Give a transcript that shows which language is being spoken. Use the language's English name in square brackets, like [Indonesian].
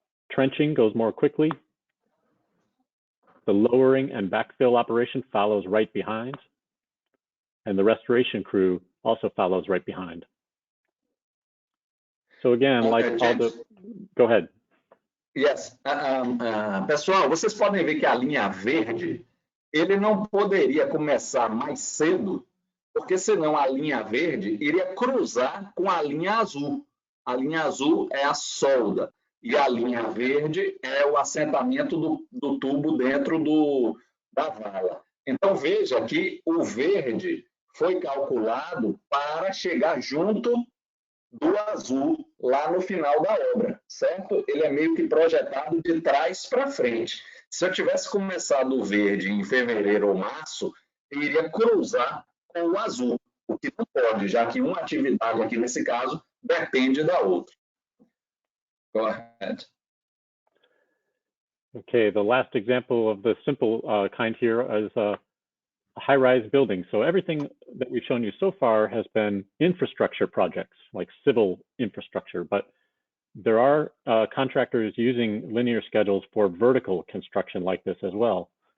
[English] Trenching goes more quickly. The lowering and backfill operation follows right behind. And the restoration crew also follows right behind. So again, like Aldo, go ahead. Yes. [Portuguese] Pessoal, vocês podem ver que a linha verde, ele não poderia começar mais cedo, porque senão a linha verde iria cruzar com a linha azul. A linha azul é a solda e a linha verde é o assentamento do tubo dentro da vala. Então veja que o verde foi calculado para chegar junto do azul lá no final da obra, certo? Ele é meio que projetado de trás para frente. Se eu tivesse começado o verde em fevereiro ou março, eu iria cruzar com o azul, o que não pode, já que uma atividade aqui nesse caso depende da outra. [English] Go ahead. Okay, the last example of the simple kind here is a high-rise building. So everything that we've shown you so far has been infrastructure projects, like civil infrastructure, but there are contractors using linear schedules for vertical construction like this as well.